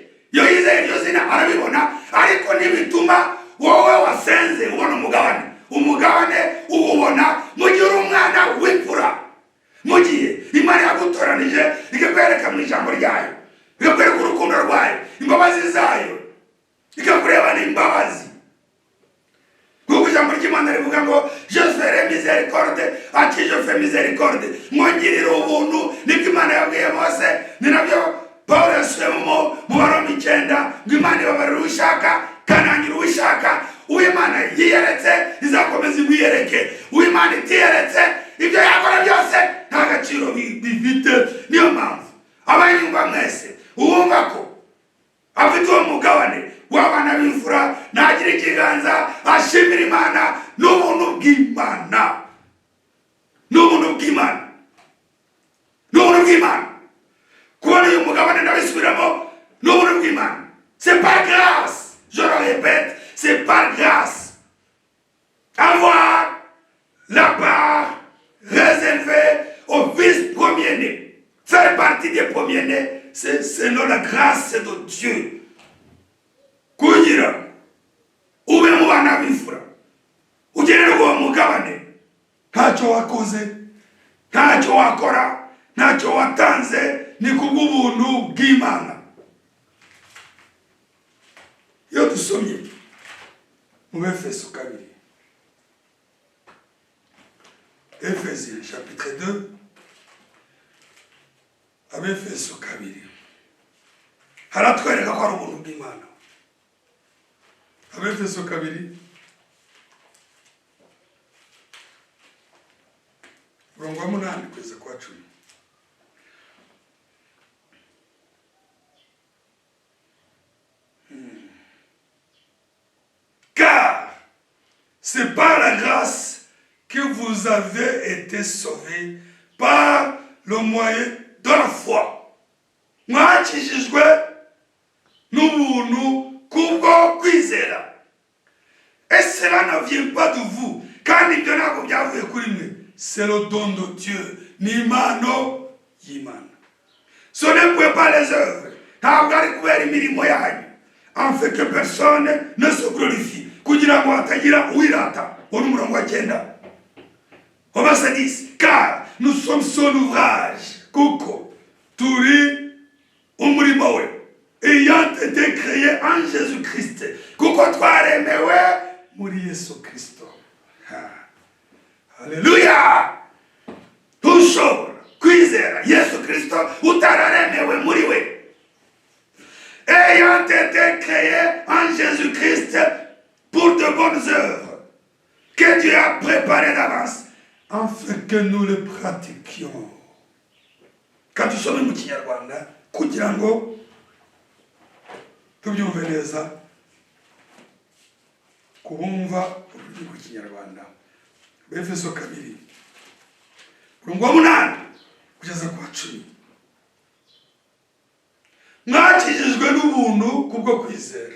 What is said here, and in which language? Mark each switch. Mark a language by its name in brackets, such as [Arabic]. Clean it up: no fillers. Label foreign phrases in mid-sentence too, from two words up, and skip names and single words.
[Kinyarwanda] Iyo yizeye iryo zina arabibona, ariko ntibituma wowe wasenze ubona umugabane uwubona mu gihe uri umwana w'imfura, mu gihe Imana yagutoranije ikakwereka mu ijambo ryayo, ikakwereka urukundo rwayo, imbabazi zayo, ikakurebana imbabazi. Kuko ijambo ry'Imana rivuga ngo [French] je ferai miséricorde à qui je fais miséricorde, [Kinyarwanda] mwongirira ubuntu. Nibwo Imana yabwiye Mose, ni nabyo Pawulo yasubiyemo mu Baroma 9 ngo Imana ibabarira uwishaka kanangira uwishaka. Uw'Imana yiyeretse izakomeza imwiyereke, uw'Imana itiyeretse ibyo yakora byose nta gaciro bifite. Niyo mpamvu abanyumva mwese uwumva ko afite uwo mugabane w'abana b'imfura nagira ikiganza ashimira Imana n'ubuntu bw'Imana, n'ubuntu bw'Imana, n'ubuntu bw'Imana. Kubona uyu mugabane ndabisubiramo, n'ubuntu bw'Imana. [French] C'est par grâce, je le répète, c'est par grâce. Avoir la part réservée aux fils premiers-nés, faire partie des premiers-nés, c'est selon la grâce de Dieu. [Kinyarwanda] Kugira ube mu bana b'imfura ugenerwa uwo mugabane, ntacyo wakoze, ntacyo wakora, ntacyo watanze, ni kubw'ubuntu bw'Imana. Iyo dusomye mu Efeso 2, [French] Ephésiens chapitre 2, [Kinyarwanda] Efeso 2 haratwereka ko ari ubuntu bw'Imana. Efeso 2 murongo wa 8 kugeza kwa 10. [French] Car c'est par la grâce que vous avez été sauvés par le moyen de la foi. [Kinyarwanda] Mwakijijwe n'ubuntu kubwo kwizera. [French] Et cela ne vient pas de vous. [Kinyarwanda] Kandi ibyo ntabwo byavuye kuri mwe. [French] C'est le don de Dieu. [Kinyarwanda] Ni impano y'Imana. [French] Ce n'est pas les œuvres. [Kinyarwanda] Ntabwo ari kubera imirimo yanyu. [French] En fait que personne ne se glorifie. [Kinyarwanda] Kugira ngo hatagira uwirata. Uwo ni umurongo wa 9. [French] Au verset 10. Car nous sommes son ouvrage. [Kinyarwanda] Kuko turi umurimo we. [French] Ayant été créé en Jésus-Christ. [Kinyarwanda] Kuko twaremewe muri Yesu Kristo. Alléluia. Tushobora kwizera Yesu Kristo utararemewe muri we. [French] Ayant été créé en Jésus-Christ pour de bonnes œuvres que Dieu a préparées d'avance afin que nous les pratiquions. Quand tu sommes [Kinyarwanda] mu Kinyarwanda kugira ngo tubyumve neza kubumva ururimi rw'Ikinyarwanda. Efeso 2 murongo wa 8 kugeza kwa 10. Mwakijijwe n'ubuntu kubwo kwizera.